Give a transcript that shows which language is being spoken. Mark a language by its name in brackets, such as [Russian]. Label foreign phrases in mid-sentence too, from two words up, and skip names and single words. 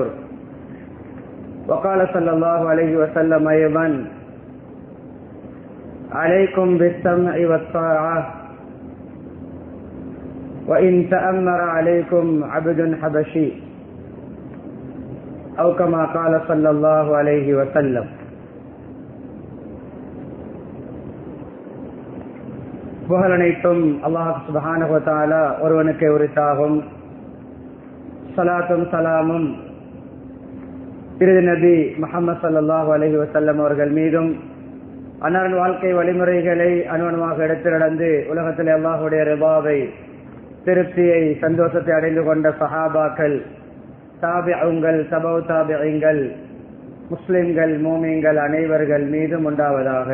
[Arabic] وقال صلى الله عليه وسلم أيضا عليكم بالسمع والطاعة وإن تأمر عليكم عبد حبشي أو كما قال صلى الله عليه وسلم. [Tamil] புகழனைத்தும் அல்லாஹ் [Arabic] سبحانه وتعالى [Tamil] ஒருவனுக்கு உரித்தாகும். சலாத்தும் சலாமும் இறுதி நபி முஹம்மது [Arabic] صلى الله عليه وسلم [Tamil] அவர்கள் மீதும் அன்னாரின் வாழ்க்கை வழிமுறைகளை அனுவனமாக எடுத்து நடந்து உலகத்தில் அல்லாஹுடைய ரிபாவை திருப்தியை சந்தோஷத்தை அடைந்து கொண்ட சஹாபாக்கள், தாபிஊங்கள், தபவு தாபிஈங்கள், முஸ்லிம்கள், மூமின்கள் அனைவர்கள் மீதும் உண்டாவதாக.